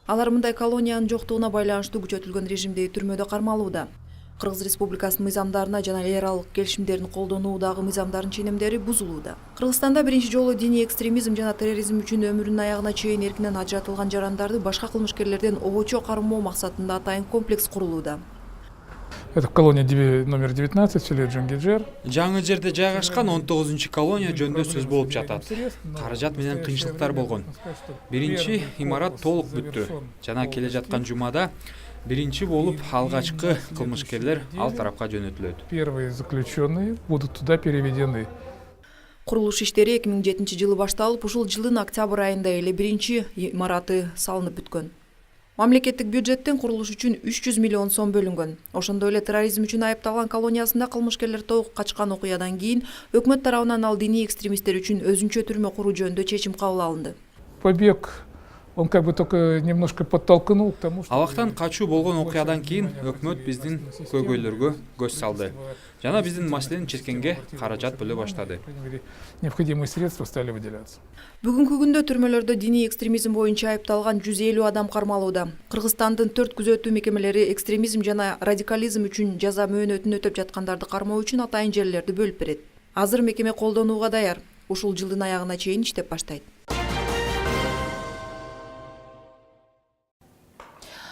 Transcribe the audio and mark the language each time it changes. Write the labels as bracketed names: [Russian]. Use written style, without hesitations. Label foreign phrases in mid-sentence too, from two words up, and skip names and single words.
[Kyrgyz] Алар мындай колониянын жоктугуна байланыштуу күчөтүлгөн режимдеги түрмөдө кармалууда. Кыргыз Республикасынын мыйзамдарына жана эл аралык келишимдерин колдонуудагы мыйзамдардын ченемдери бузулууда. Кыргызстанда биринчи жолу диний экстремизм жана терроризм үчүн өмүрүнүн аягына чейин эркинен ажыратылган жарандарды башка кылмышкерлерден обочо кармоо максатында атайын комплекс курулууда. [Russian] Это колония номер 19 в селе Джангиджер. [Kyrgyz] Жаңы жерде жайгашкан 19 колония жөнүндө сөз болуп жатат. Каражат менен кыйынчылыктар болгон. Биринчи имарат толук бүттү. Жана келе жаткан жумада биринчи болуп алгачкы кылмышкерлер ал тарапка жөнөтүлөт. [Russian] Первые заключенные будут туда переведены. [Kyrgyz] Курулуш иштери 2007-жылы башталып, ушул жылдын октябрь айында эле биринчи имараты салынып бүткөн. Мамлекеттик бюджеттен курулуш үчүн 300 миллион сом бөлүнгөн. Ошондой эле терроризм үчүн айыпталган колониясында кылмышкерлер толук качкан окуядан кийин өкмөт тарабынан ал диний экстремисттер үчүн өзүнчө түрмө куруу жөнүндө чечим кабыл алынды. [Russian] Побег, он как бы только немножко подтолкнул к тому, что [Kyrgyz] Абактан качуу болгон окуядан кийин өкмөт биздин көйгөйлөргө көз салды. Жана биздин маселени чечкенге каражат бөлө баштады. [Russian] Необходимые средства стали выделяться. [Kyrgyz] Бүгүнкү күндө түрмөлөрдө диний экстремизм боюнча айыпталган 150 адам кармалууда. Кыргызстандын 4 күзөтүү мекемелери экстремизм жана радикализм үчүн жаза мөөнөтүн өтөп жаткандарды кармоо үчүн атайын жерлерди бөлүп берет. Азыр мекеме колдонууга даяр. Ушул жылдын аягына чейин иштеп баштайт.